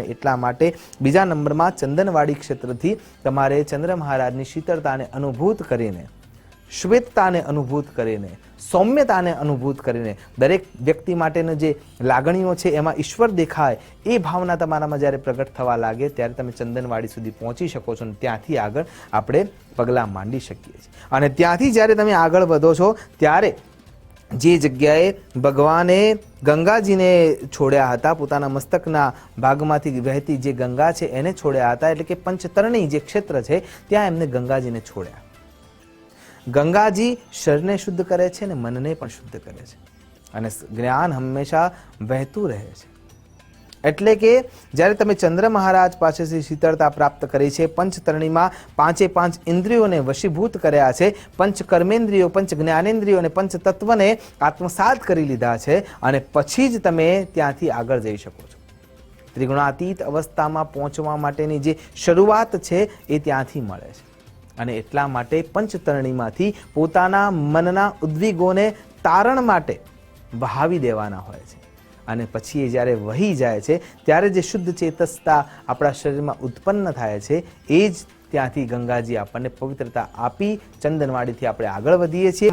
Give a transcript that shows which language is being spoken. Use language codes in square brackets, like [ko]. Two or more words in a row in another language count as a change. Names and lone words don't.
[gu] એટલા માટે બીજા નંબરમાં ચંદનવાડી ક્ષેત્રથી તમારે ચંદ્ર મહારાજની શીતળતાને અનુભૂત કરીને, શ્વેતતાને અનુભૂત કરીને, સૌમ્યતાને અનુભૂત કરીને, દરેક વ્યક્તિ માટેનો જે લાગણીઓ છે એમાં ઈશ્વર દેખાય એ ભાવના તમારામાં જ્યારે પ્રગટ થવા લાગે ત્યારે તમે ચંદનવાડી સુધી પહોંચી શકો છો અને ત્યાંથી આગળ આપણે પગલાં માંડી શકીએ છીએ। અને ત્યાંથી જ્યારે તમે આગળ વધો છો ત્યારે જે જગ્યાએ ભગવાને ગંગાજીને છોડ્યા હતા, પોતાના મસ્તકના ભાગમાંથી વહેતી જે ગંગા છે એને છોડ્યા હતા, એટલે કે પંચતરણી જે ક્ષેત્ર છે ત્યાં એમને ગંગાજીને છોડ્યા। ગંગાજી શરીર ને શુદ્ધ કરે છે ને મન ને પણ શુદ્ધ કરે છે અને જ્ઞાન હમેશા વહેતું રહે છે। એટલે કે જ્યારે તમે ચંદ્ર મહારાજ પાસેથી શીતળતા પ્રાપ્ત કરી છે, પંચતરણીમાં પાંચે પાંચ ઇંદ્રિયોને વશીભૂત કર્યા છે, પંચ કર્મેન્દ્રિયો, પંચ જ્ઞાનેન્દ્રિયો અને પંચ તત્વને આત્મસાત કરી લીધા છે અને પછી જ તમે ત્યાંથી આગળ જઈ શકો છો। ત્રિગુણાતીત અવસ્થામાં પહોંચવા માટેની જે શરૂઆત છે એ ત્યાંથી મળે છે અને એટલા માટે પંચતરણીમાંથી પોતાના મનના ઉદ્વિગોને તારણ માટે વહાવી દેવાના હોય છે અને પછી એ જ્યારે વહી જાય છે ત્યારે જે શુદ્ધ ચેતસતા આપણા શરીરમાં ઉત્પન્ન થાય છે એ જ ત્યાંથી ગંગાજી આપણને પવિત્રતા આપી ચંદનવાડીથી આપણે આગળ વધીએ છીએ.